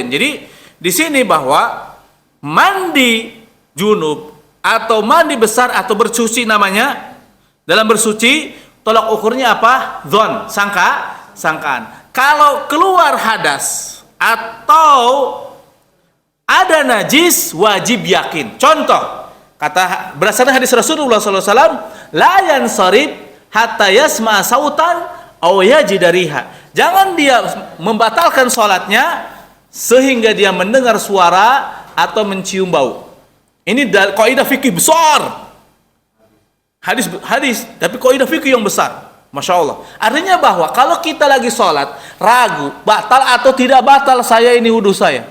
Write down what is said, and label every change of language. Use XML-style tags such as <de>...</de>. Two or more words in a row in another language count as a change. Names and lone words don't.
<id>Jadi di sini bahwa mandi junub atau mandi besar atau bersuci namanya, dalam bersuci tolak ukurnya apa? Dzon, sangkaan. Kalau keluar hadas atau ada najis wajib yakin. Contoh, kata berdasarkan hadis Rasulullah SAW,</id> <ar>لا ينصرف حتى يسمع صوتا أو يجد ريحا.</ar> <id>Jangan dia membatalkan sholatnya sehingga dia mendengar suara atau mencium bau. Ini kaidah fikih besar. Hadis, tapi kaidah fikih yang besar.</id> <ar>ما شاء الله.</ar> <id>Artinya bahwa kalau kita lagi sholat, ragu, batal atau tidak batal saya ini wudu saya.</id>